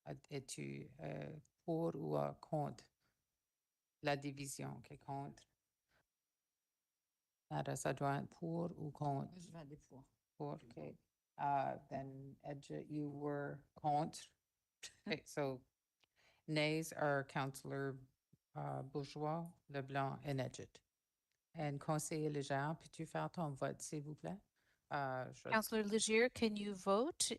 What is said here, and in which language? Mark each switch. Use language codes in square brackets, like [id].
[fr] Es-tu pour ou contre la division? Okay, contre. Nada, ça doit être pour ou contre? Je vais aller pour. Pour, okay. [en] Then Edget, you were contre. Okay, so nays are Councillor Bourgeois, Leblanc, and Edget. [fr] And Conseiller Léger, peux-tu faire ton vote, s'il vous plaît? [en] Councillor Legier, can you vote?